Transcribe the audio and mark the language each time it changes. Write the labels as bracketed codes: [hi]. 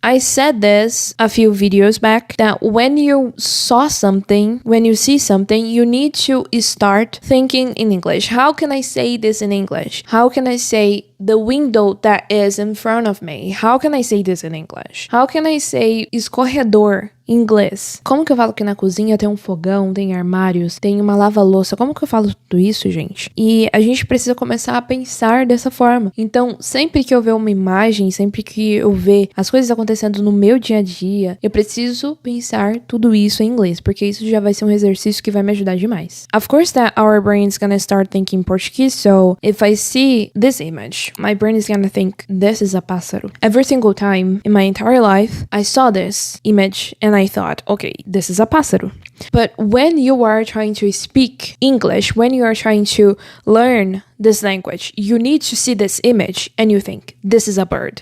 [en] I said this a few videos back that when you see something, you need to start thinking in English. How can I say this in English? How can I say the window that is in front of me? How can I say this in English? How can I say escorredor [pt] inglês. Como que eu falo que na cozinha tem um fogão, tem armários, tem uma lava-louça? Como que eu falo tudo isso, gente? E a gente precisa começar a pensar dessa forma. Então, sempre que eu ver uma imagem, sempre que eu ver as coisas acontecendo no meu dia a dia, eu preciso pensar tudo isso em inglês, porque isso já vai ser um exercício que vai me ajudar demais. [en] Of course that our brain is gonna start thinking Portuguese, so if I see this image, my brain is gonna think, this is a pássaro. Every single time in my entire life, I saw this image and I thought, okay, this is a pássaro. But when you are trying to speak English, when you are trying to learn this language, you need to see this image and you think, this is a bird.